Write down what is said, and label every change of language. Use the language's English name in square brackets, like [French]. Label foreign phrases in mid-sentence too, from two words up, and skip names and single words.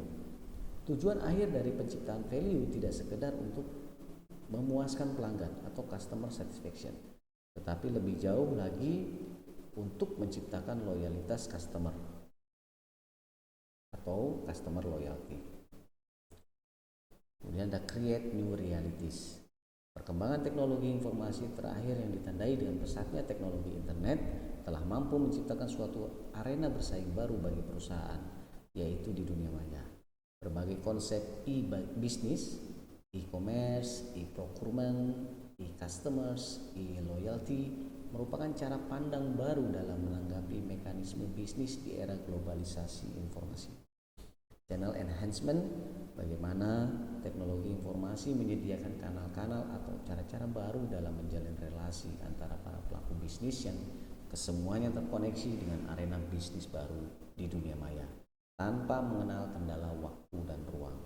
[Indonesian] Tujuan akhir dari penciptaan value tidak sekedar untuk memuaskan pelanggan atau [English] customer satisfaction, [Indonesian] tetapi lebih jauh lagi untuk menciptakan loyalitas customer atau [English] customer loyalty. [Indonesian] Kemudian ada [English] create new realities. [Indonesian] Perkembangan teknologi informasi terakhir yang ditandai dengan pesatnya teknologi internet telah mampu menciptakan suatu arena bersaing baru bagi perusahaan, yaitu di dunia maya. Berbagai konsep [English] e-business, e-commerce, e-procurement, e-customers, e-loyalty [Indonesian] merupakan cara pandang baru dalam menanggapi mekanisme bisnis di era globalisasi informasi. [English] Channel enhancement, [Indonesian] bagaimana teknologi informasi menyediakan kanal-kanal atau cara-cara baru dalam menjalin relasi antara para pelaku bisnis yang kesemuanya terkoneksi dengan arena bisnis baru di dunia maya tanpa mengenal kendala waktu dan ruang.